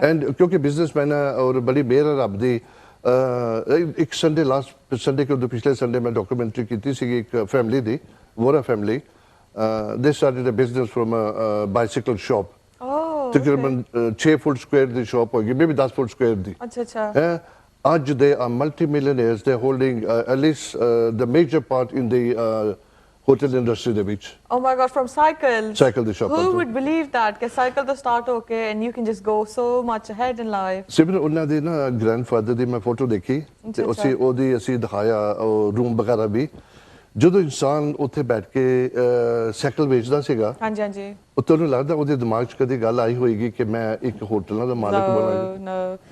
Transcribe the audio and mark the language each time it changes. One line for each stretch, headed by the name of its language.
Punjabi: and ਕਿਉਂਕਿ businessman ਹੈ ਔਰ ਬੜੀ ਮਿਹਰ ਹੈ ਰੱਬ ਦੀ ਇੱਕ ਸੰਡੇ ਲਾਸਟ ਸੰਡੇ ਕੇ ਪਿਛਲੇ ਸੰਡੇ ਮੈਂ ਡਾਕੂਮੈਂਟਰੀ ਕੀਤੀ ਸੀਗੀ ਇੱਕ family ਦੀ Vora family
English: they started a business from a bicycle shop
Punjabi: ਤਕਰੀਬਨ 6 ਫੁੱਟ ਸਕੁਆਇਰ ਦੀ ਸ਼ਾਪ ਹੋਗੀ ਮੇਬੀ 10 ਫੁੱਟ ਸਕੁਆਇਰ ਦੀ ਅੱਛਾ
English: ਅੱਜ they are multi-millionaires they're holding at least the major part in the hotel industry
Punjabi: ਦੇ ਵਿੱਚ
English: oh my god from cycle
Punjabi: ਦੀ shop
English: who would believe that
Punjabi: ਕਿ cycle ਤੋਂ start ਹੋ ਕੇ
English: and you can just go so much ahead in life
Punjabi: ਸਿਮਰਨ ਉਹਨਾਂ ਦੇ ਨਾ grandfather ਦੀ ਮੈਂ photo ਦੇਖੀ ਤੇ ਅਸੀਂ ਦਿਖਾਇਆ ਰੂਮ ਵਗੈਰਾ ਵੀ ਜਦੋਂ ਇਨਸਾਨ ਉੱਥੇ ਬੈਠ ਕੇ ਸਾਈਕਲ ਵੇਚਦਾ ਸੀਗਾ ਹਾਂਜੀ ਉਹ ਤੁਹਾਨੂੰ ਲੱਗਦਾ ਉਹਦੇ ਦਿਮਾਗ 'ਚ ਕਦੇ ਗੱਲ ਆਈ ਹੋਏਗੀ ਕਿ ਮੈਂ ਇੱਕ ਹੋਟਲਾਂ ਦਾ ਮਾਲਕ ਬਣਾਂਗਾ